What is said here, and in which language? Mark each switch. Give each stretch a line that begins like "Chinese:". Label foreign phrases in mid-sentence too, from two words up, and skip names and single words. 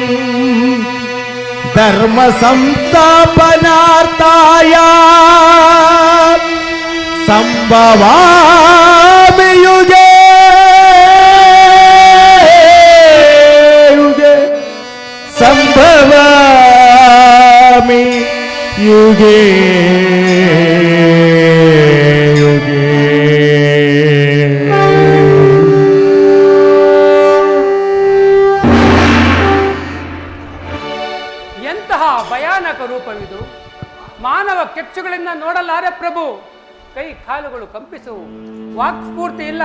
Sanskrit: ಧರ್ಮ ಸಂಸ್ಥಾಪನಾರ್ಥಾಯ ಸಂಭವಾಮಿ ಯುಗೇ ಯುಗೇ ಸಂಭವಾಮಿ ಯುಗೇ ಯುಗೇ.
Kannada: ಎಂತಹ ಭಯಾನಕ ರೂಪವಿದು! ಮಾನವ ಕೆಚ್ಚುಗಳಿಂದ ನೋಡಲಾರೆ ಪ್ರಭು. ಕೈ ಕಾಲುಗಳು ಕಂಪಿಸುವು, ವಾಕ್ಸ್ಫೂರ್ತಿ ಇಲ್ಲ.